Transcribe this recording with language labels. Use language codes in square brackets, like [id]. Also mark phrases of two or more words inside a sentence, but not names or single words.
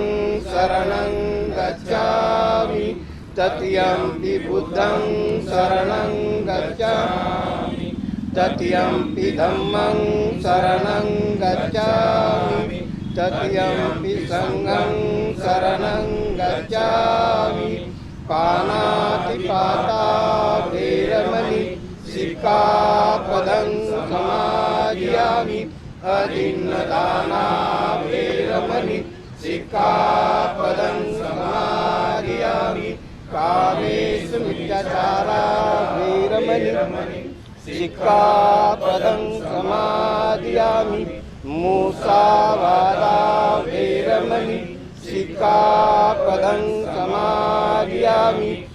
[pi] शरणं गच्छामि तृतीयंपि बुद्धं शरणं गच्छामि तृतीयंपि धम्मं शरणं गच्छामि तृतीयंपि संघं शरणं गच्छामि पानातिपाता वेरमणि सिक्खापदं समादियामि अदिन्नदाना वेरमणि सिक्खापदं समादियामि कामेषु मिथ्याचारा वेरमणि सिक्खापदं समादियामि मूसावादा वेरमणि सिक्खापदं समादियामि